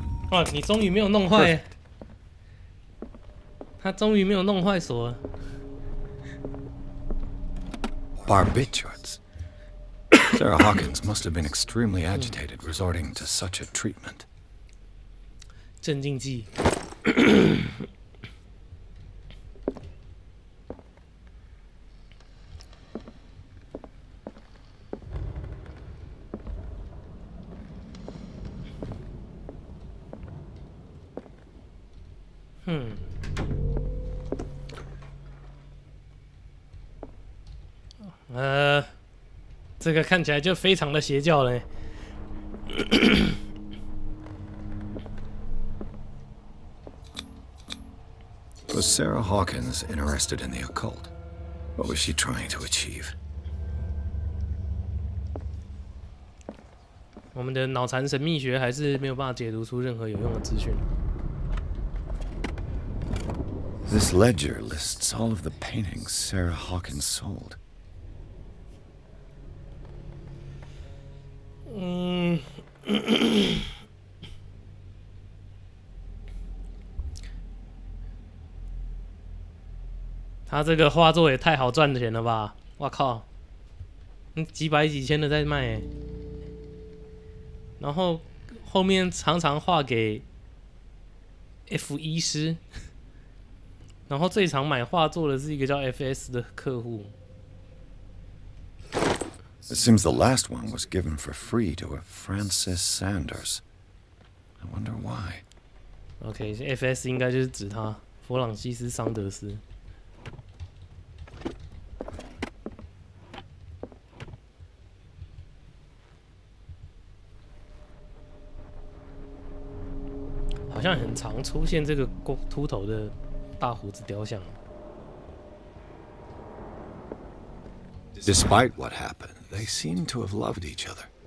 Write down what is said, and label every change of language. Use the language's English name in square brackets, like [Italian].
[Chinese] 哇，你终于没有弄坏，他终于没有弄坏锁了。 [English] Barbiturates. Sarah Hawkins must have been extremely agitated resorting to such a treatment. [Chinese] 镇静剂。这个看起来就非常的邪教了。 [English] Was Sarah Hawkins interested in the occult? What was she trying to achieve? [Chinese] 我们的脑残神秘学还是没有办法解读出任何有用的资讯。 [English] This ledger lists all of the paintings Sarah Hawkins sold. [Chinese] 他这个画作也太好赚钱了吧！我靠，几百几千的在卖耶，然后后面常常画给 F1师，然后最常买画作的是一个叫 FS 的客户。 [English] It seems the last one was given for free to a Francis Sanders. I wonder why. [Chinese] OK，FS 应该就是指他，弗朗西斯·桑德斯。好像很常出现这个秃头的大胡子雕像。 [English] Despite what happened, they seem to have loved each other.